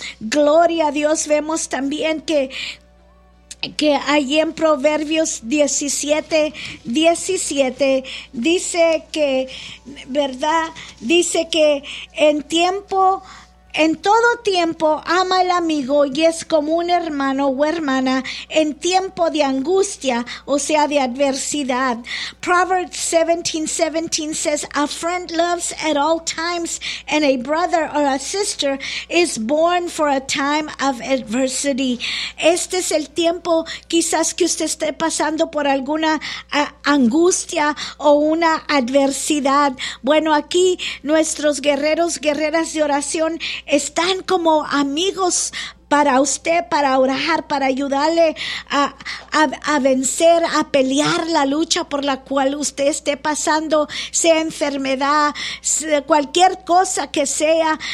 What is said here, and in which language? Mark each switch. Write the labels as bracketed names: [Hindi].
[Spanish] Gloria a Dios. Vemos también que ahí en Proverbios 17:17 dice que, ¿verdad? Dice que en todo tiempo ama al amigo y es como un hermano o hermana en tiempo de angustia, o sea, de adversidad. [English] Proverbs 17:17 says, a friend loves at all times, and a brother or a sister is born for a time of adversity. [Spanish] Este es el tiempo quizás que usted esté pasando por alguna angustia o una adversidad. Bueno, aquí nuestros guerreros, guerreras de oración, están como amigos para usted, para orar, para ayudarle a vencer, a pelear la lucha por la cual usted esté pasando, sea enfermedad, cualquier cosa que sea.